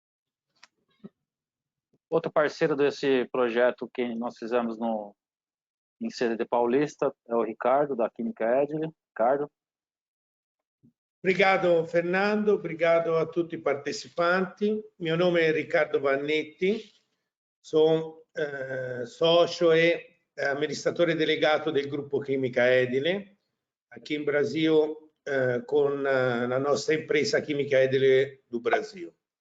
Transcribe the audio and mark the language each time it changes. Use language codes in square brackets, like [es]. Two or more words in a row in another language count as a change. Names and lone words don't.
[pt] Outro parceiro desse projeto que nós fizemos no em sede paulista é o Ricardo, da Química Edile. Ricardo. Obrigado Fernando, obrigado a [it] tutti i partecipanti. Mio nome è Riccardo Vannetti, sono socio e amministratore delegato del gruppo Química Edile, aqui in Brasile con la nostra impresa Química Edile do Brasil.